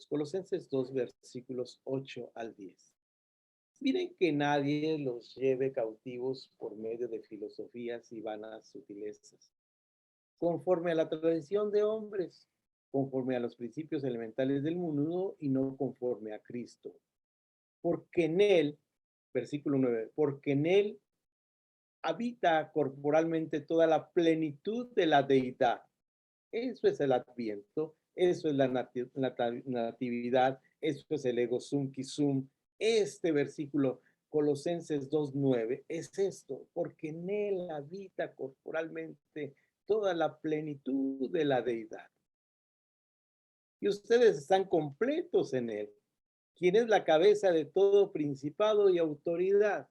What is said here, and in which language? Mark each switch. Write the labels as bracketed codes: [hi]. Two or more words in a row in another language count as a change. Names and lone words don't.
[es] Colosenses 2, versículos 8 al 10. Miren que nadie los lleve cautivos por medio de filosofías y vanas sutilezas, conforme a la tradición de hombres, conforme a los principios elementales del mundo y no conforme a Cristo. Porque en él, versículo 9, porque en él habita corporalmente toda la plenitud de la deidad. Eso es el Adviento, eso es la natividad, eso es el [la] ego sum qui sum. [es] Este versículo, Colosenses 2:9, es esto, porque en él habita corporalmente toda la plenitud de la deidad. Y ustedes están completos en él, quien es la cabeza de todo principado y autoridad.